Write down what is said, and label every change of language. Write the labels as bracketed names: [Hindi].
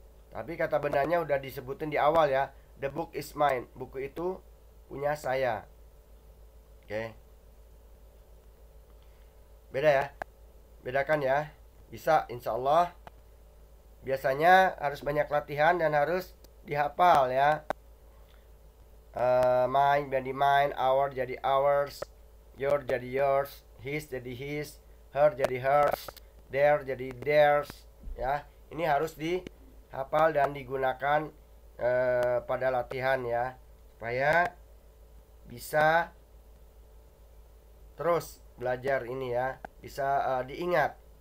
[Indonesian] Tapi kata bendanya udah disebutin di awal ya. [English] The book is mine. [Indonesian] Buku itu punya saya. Oke. Beda ya. Bedakan ya. Bisa insya Allah. Biasanya harus banyak latihan dan harus dihafal ya. Mine jadi mine, our jadi ours, your jadi yours, his jadi his, her jadi hers, their jadi theirs ya. Ini harus dihafal dan digunakan pada latihan ya, supaya bisa terus belajar ini ya, bisa diingat.